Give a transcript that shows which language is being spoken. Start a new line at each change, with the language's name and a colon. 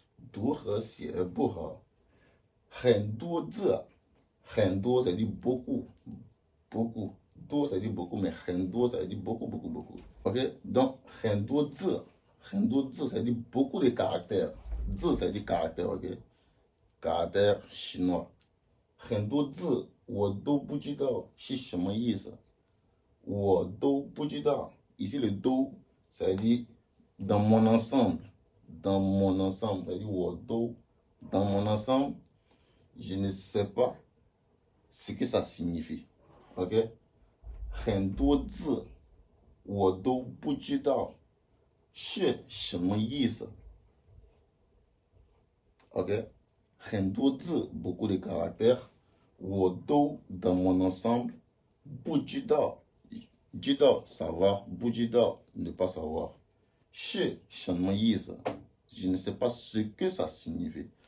Chinese: 读和写不好，很多字，很多
French: ça dit beaucoup, beaucoup,
Chinese: 多
French: ça dit beaucoup, mais
Chinese: 很多
French: ça dit beaucoup, beaucoup, beaucoup. Ok? Donc,
Chinese: 很多字
French: ça dit beaucoup de caractères. 字 ça dit caractère, ok? Caractère chinois.
Chinese: 很多字我都不知道是什么意思。我都不知道.
French: Ici, le do, ça dit dans mon ensemble. Dans mon ensemble, ça dit wodo. Dans mon ensemble, je ne sais pas ce que ça signifie. Ok?
Chinese: 很多字我都不知道是什么意思。
French: Ok?
Chinese: 很多字
French: beaucoup de caractères,
Chinese: 我都
French: dans mon ensemble
Chinese: 不知道，知道
French: savoir，
Chinese: 不知道
French: ne pas savoir，
Chinese: 是什么意思
French: je ne sais pas ce que ça signifie.